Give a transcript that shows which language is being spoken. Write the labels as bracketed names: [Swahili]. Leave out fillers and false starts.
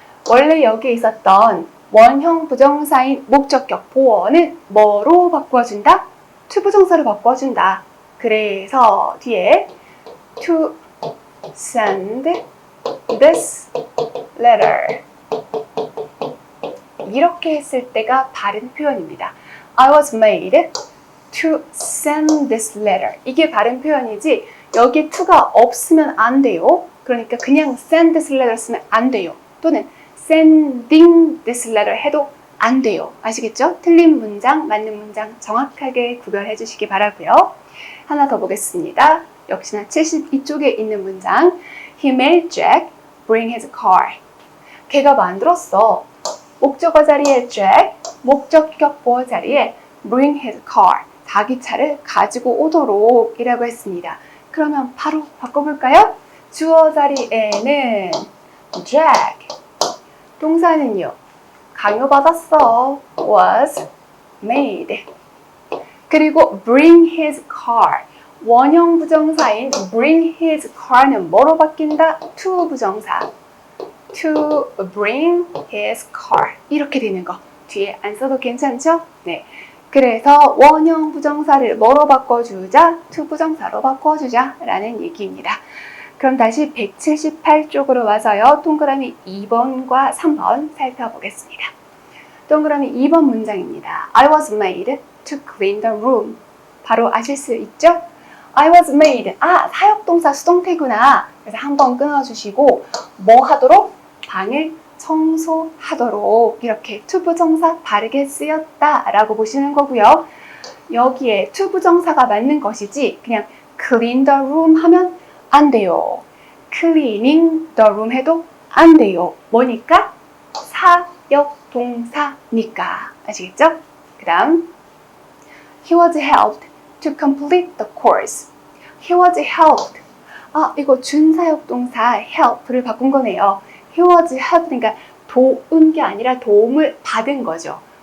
[Korean] 원래 여기에 있었던 원형 부정사인 목적격 보어는 뭐로 바꿔준다? to 부정사로 바꿔준다. 그래서 뒤에 [English] to send this letter [Korean] 이렇게 했을 때가 바른 표현입니다. [English] I was made to send this letter. [Korean] 이게 바른 표현이지 여기에 to가 없으면 안 돼요. 그러니까 그냥 [English] send this letter [Korean] 쓰면 안 돼요. 또는 [English] sending this letter [Korean] 해도 안 돼요. 아시겠죠? 틀린 문장, 맞는 문장 정확하게 구별해 주시기 바라고요. 하나 더 보겠습니다. 역시나 72쪽에 있는 문장. [English] He made Jack bring his car. [Korean] 걔가 만들었어. 목적어 자리에 Jack, 목적격 보어 자리에 [English] bring his car. [Korean] 자기 차를 가지고 오도록 이라고 했습니다. 그러면 바로 바꿔볼까요? 주어 자리에는 Jack. 동사는요? 강요받았어. [English] was made. [Korean] 그리고 [English] bring his car. [Korean] 원형 부정사인 [English] bring his car [Korean] 는 뭐로 바뀐다? [English] to 부정사. to bring his car. [Korean] 이렇게 되는 거. 뒤에 안 써도 괜찮죠? 네. 그래서 원형 부정사를 뭐로 바꿔주자? to 부정사로 바꿔주자 라는 얘기입니다. 그럼 다시 178쪽으로 와서요. 동그라미 2번과 3번 살펴보겠습니다. 동그라미 2번 문장입니다. [English] I was made to clean the room. [Korean] 바로 아실 수 있죠? [English] I was made. [Korean] 사역동사 수동태구나. 그래서 한번 끊어주시고 뭐 하도록? 방을 청소하도록 이렇게 to 부정사 바르게 쓰였다 라고 보시는 거고요. 여기에 to 부정사가 맞는 것이지 그냥 [English] clean the room [Korean] 하면 안 돼요. [English] cleaning the room [Korean] 해도 안 돼요. 뭐니까? 사역동사니까. 아시겠죠? 그 다음 [English] He was helped to complete the course. He was helped. [Korean] 이거 준사역동사 help를 바꾼 거네요. [English] He was helped. [Korean] 그러니까 도운 게 아니라 도움을 받은 거죠.